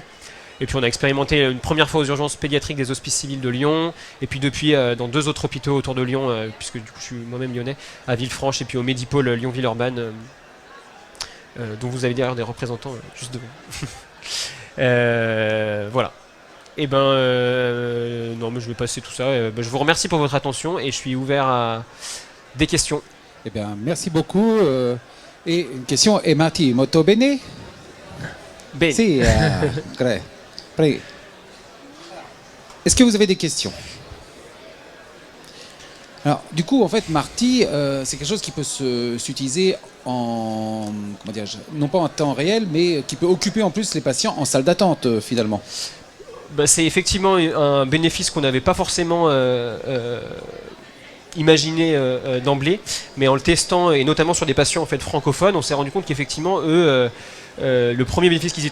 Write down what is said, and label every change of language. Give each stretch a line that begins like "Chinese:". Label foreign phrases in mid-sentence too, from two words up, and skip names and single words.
French: Et puis on a expérimenté une première fois aux urgences pédiatriques des hospices civils de Lyon, et puis depuis dans 2 autres hôpitaux autour de Lyon, puisque du coup je suis moi-même lyonnais, à Villefranche et puis au Medipôle Lyon-Villeurbanne, dont vous avez d'ailleurs des représentants juste devant. Voilà. Et non, mais je vais passer tout ça. Je vous remercie pour votre attention et je suis ouvert à des questions. Eh bien, merci beaucoup. Et une question,
Italian: è Marti molto bene? Bene. Sì, prego.
French: Est-ce que vous avez des questions? Alors, du coup, en fait, Marti, c'est quelque chose qui peut s'utiliser en, comment dire, non pas en temps réel, mais qui peut occuper en plus les patients en salle d'attente, finalement. C'est effectivement un bénéfice qu'on n'avait pas forcément imaginé d'emblée, mais en le testant, et notamment sur des patients en fait francophones, on s'est rendu compte qu'effectivement, eux, le premier bénéfice qu'ils y